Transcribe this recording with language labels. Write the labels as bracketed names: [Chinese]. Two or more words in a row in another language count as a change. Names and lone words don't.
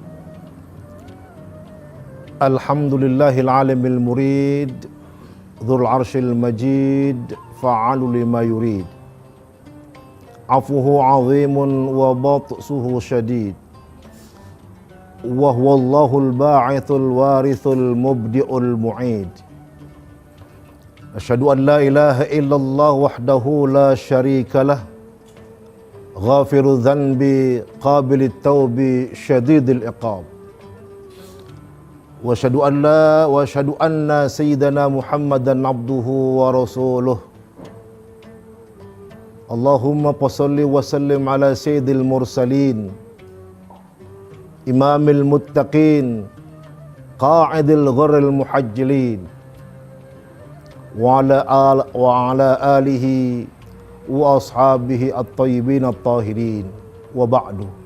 [Arabic] الحمد لله العليم المريد، ذو العرش المجيد، فعال لما يريد. عفوه عظيم وبطشه شديد. وهو الله الباعث الوارث المبدئ المعيد. أشهد أن لا إله إلا الله وحده لا شريك له. غافر الذنب قابل التوب شديد العقاب. وأشهد أن سيدنا محمدا عبده ورسوله. اللهم صل وسلم على سيد المرسلين, إمام المتقين، قائد الغر المحجلين، وعلى آله وأصحابه الطيبين الطاهرين، وبعد.